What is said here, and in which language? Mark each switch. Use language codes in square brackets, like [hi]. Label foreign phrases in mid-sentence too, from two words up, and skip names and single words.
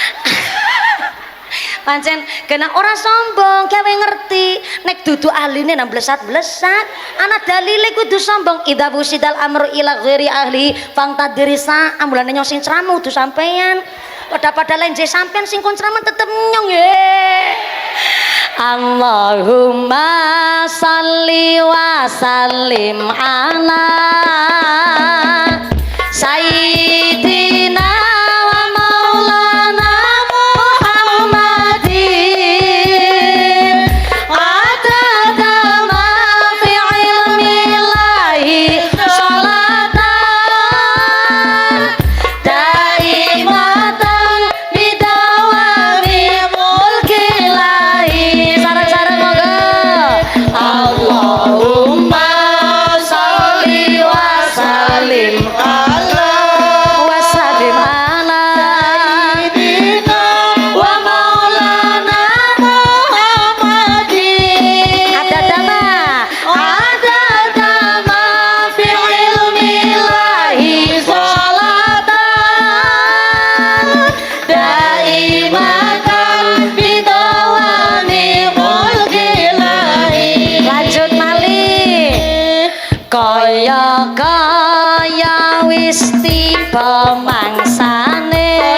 [jv] Pancen kena ora sombong gawe ngerti nek dudu ahline nang blesat-blesat ana dalile kudu sombong [ar] إذا وسد الأمر إلى غير أهله فانتظر الساعة [jv] mulane nyong sing ceramah kudu sampean. Pada lenje sampean sing kon ceramah tetep nyong ye. [ar] اللهم صل وسلم على سيدنا ومولانا محمد عدد ما في علم الله صلاة دائمة بدوام ملك الله. [jv] Sarang-sarang moga [ar] اللهم صل وسلم على سيدنا ومولانا محمد عدد ما في علم الله صلاة دائمة بدوام ملك الله. [jv] Lanjut malih kaya wis tiba mangsane